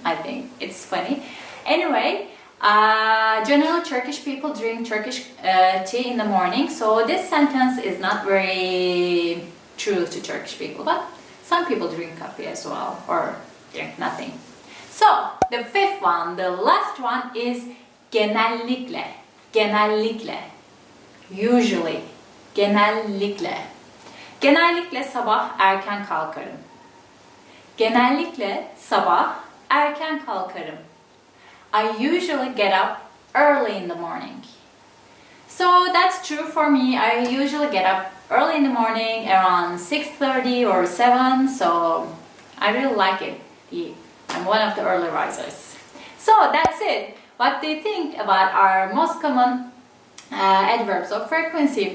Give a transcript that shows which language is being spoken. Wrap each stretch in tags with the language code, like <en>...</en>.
<en>I think it's funny. Anyway, generally Turkish people drink Turkish tea in the morning, so this sentence is not very true to Turkish people, but some people drink coffee as well, or drink nothing. So, the fifth one, the last one is genellikle.</en> <tr>Genellikle. Usually. Genellikle. Genellikle sabah erken kalkarım. Genellikle sabah erken kalkarım.</tr> <en>I usually get up early in the morning. So that's true for me. I usually get up early in the morning, around 6:30 or 7, so I really like it. I'm one of the early risers. So that's it. What do you think about our most common adverbs of frequency?</en>